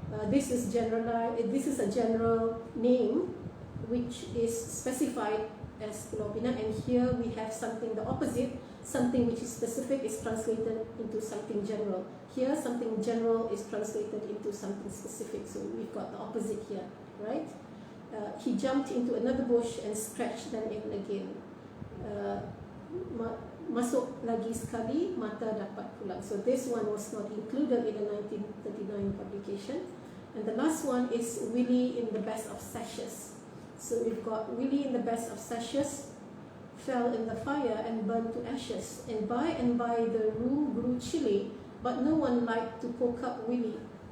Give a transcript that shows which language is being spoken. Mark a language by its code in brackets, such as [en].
[en] This is a general name which is specified as Pulau Pinang, and here we have something the opposite. Something which is specific is translated into something general. Here, something general is translated into something specific. So we've got the opposite here, right? He jumped into another bush and scratched them in again. [ms] Masuk lagi sekali, mata dapat pulang. [en] So this one was not included in the 1939 publication. And the last one is Willie in the Best of Sashes. So we've got Willie in the Best of Sashes fell in the fire and burned to ashes. And by the room grew chilly, but no one liked to poke up Willie.